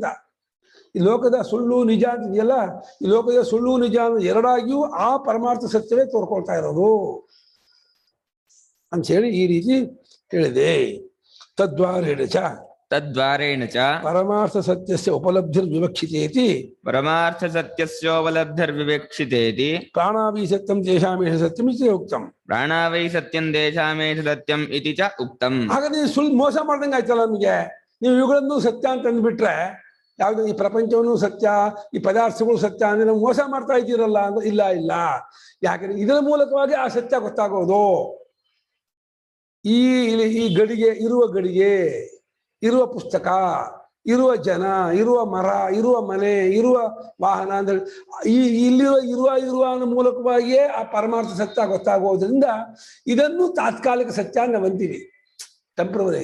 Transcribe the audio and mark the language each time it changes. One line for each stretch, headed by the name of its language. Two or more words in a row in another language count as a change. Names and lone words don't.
Kannada: ಈ ಲೋಕದ ಸುಳ್ಳು ನಿಜ ಅಂತಿದೆಯಲ್ಲ, ಈ ಲೋಕದ ಸುಳ್ಳು ನಿಜ ಎರಡಾಗಿಯೂ ಆ ಪರಮಾರ್ಥ ಸತ್ಯವೇ ತೋರ್ಕೊಳ್ತಾ ಇರೋದು ಅಂತ ಹೇಳಿ ಈ ರೀತಿ ಹೇಳಿದೆ.
Sanskrit: ತದ್ವಾರೇಣ ಚ ಪರಮಾರ್ಥ ಸತ್ಯಸ್ಯ ಉಪಲಬ್ಧಿರ್ವಿವಕ್ಷಿತೇತಿ, ಪರಮಾರ್ಥ ಸತ್ಯಸ್ಯೋಪಲಬ್ಧಿರ್ವಿವಕ್ಷಿತೇತಿ ಪ್ರಾಣಾವೈ ಸತ್ಯಂ ತೇಷಾಮೇಷ ಸತ್ಯಂ ಇತಿ ಉಕ್ತಂ. ಪ್ರಾಣಾವೈ ಸತ್ಯಂ ದೇಶಾಮೇಷ ಸತ್ಯಂ ಇತಿ ಚ ಉಕ್ತಂ.
Kannada: ಹಾಗಾದ್ರೆ ಸುಳ್ಳು ಮೋಸ ಮಾಡ್ದಂಗೆ ಆಯ್ತಲ್ಲ ನಮಗೆ. ನೀವು ಇವುಗಳನ್ನು ಸತ್ಯ ಅಂತ ಅಂದ್ಬಿಟ್ರೆ, ಯಾವ್ದು ಈ ಪ್ರಪಂಚವನ್ನು ಸತ್ಯ, ಈ ಪದಾರ್ಥಗಳು ಸತ್ಯ ಅಂದ್ರೆ ನಾವು ಮೋಸ ಮಾಡ್ತಾ ಇದ್ದೀರಲ್ಲ ಅಂದ್ರೆ ಇಲ್ಲ ಇಲ್ಲ. ಯಾಕಂದ್ರೆ ಇದರ ಮೂಲಕವಾಗಿ ಆ ಸತ್ಯ ಗೊತ್ತಾಗೋದು. ಈ ಗಡಿಗೆ ಇರುವ ಗಡಿಗೆ, ಇರುವ ಪುಸ್ತಕ, ಇರುವ ಜನ, ಇರುವ ಮರ, ಇರುವ ಮನೆ, ಇರುವ ವಾಹನ ಅಂದ್ರೆ ಇರುವ ಅನ್ನೋ ಮೂಲಕವಾಗಿಯೇ ಆ ಪರಮಾರ್ಥ ಸತ್ಯ ಗೊತ್ತಾಗೋದ್ರಿಂದ ಇದನ್ನು ತಾತ್ಕಾಲಿಕ ಸತ್ಯ ನಾವು ಅಂತೀವಿ, ಟೆಂಪ್ರವರಿ.